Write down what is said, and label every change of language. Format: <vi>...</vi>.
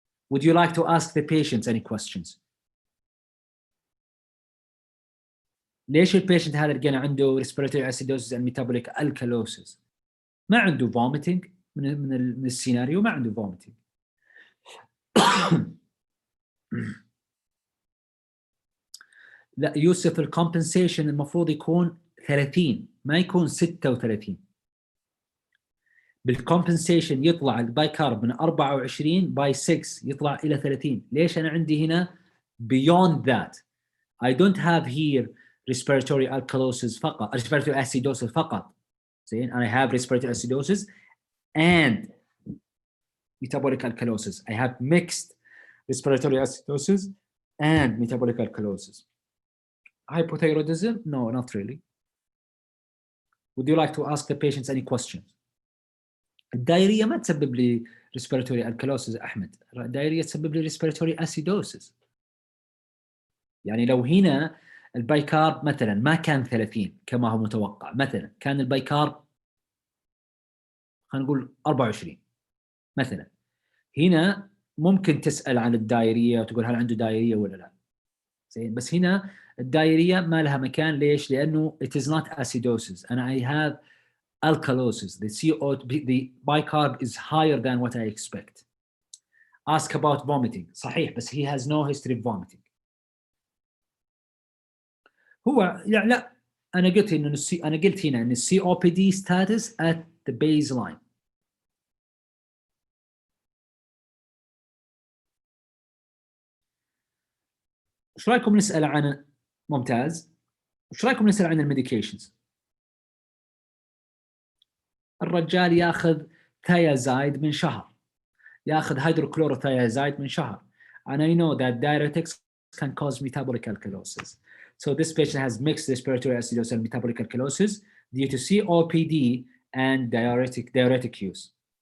<en>Would you like to ask the patients any questions?</en> <ar>ليش البيشنت هذا لقينا عنده</ar> <en>respiratory acidosis and metabolic alkalosis؟</en> <ar>ما عنده vomiting من السيناريو، ما عنده vomiting. لا يوسف، الكومبنسيشن المفروض يكون 30 ما يكون 36. بالكومبنسيشن يطلع البايكارب من 24 باي 6 يطلع الى 30. ليش انا عندي هنا</ar> <en>beyond that؟ I don't have here respiratory alkalosis فقط، respiratory acidosis فقط. زين، I have respiratory acidosis and metabolic alkalosis. I have mixed respiratory acidosis and metabolic alkalosis. Hypothyroidism? No, not really. Would you like to ask the patients any questions?</en> <ar>الدايرية ما تسبب لي respiratory alkalosis أحمد، الدايرية تسبب لي respiratory acidosis. يعني لو هنا البايكارب مثلا ما كان 30 كما هو متوقع، مثلا كان البايكارب خلينا نقول 24 مثلا، هنا ممكن تسأل عن الدايرية وتقول هل عنده دايرية ولا لا. زين، بس هنا الدايرية ما لها مكان. ليش؟ لأنه</ar> <en>it is not acidosis and I have alkalosis. The bicarb is higher than what I expect. Ask about vomiting.</en> <ar>صحيح، بس</ar> <en>he has no history of vomiting.</en> <ar>هو لا أنا قلت إنه أنا قلت هنا إن</ar> <en>COPD status at the baseline.</en> <ar>إيش رأيكم نسأل عن ممتاز؟ إيش رأيكم نسأل عن الميديكيشنز؟ الرجال ياخذ ثيازايد من شهر، ياخذ هيدروكلوروثيازايد من شهر.</ar> <en>And I know that diuretics can cause metabolic alkalosis. So this patient has mixed respiratory acidosis and metabolic alkalosis due to COPD and diuretic use.</en>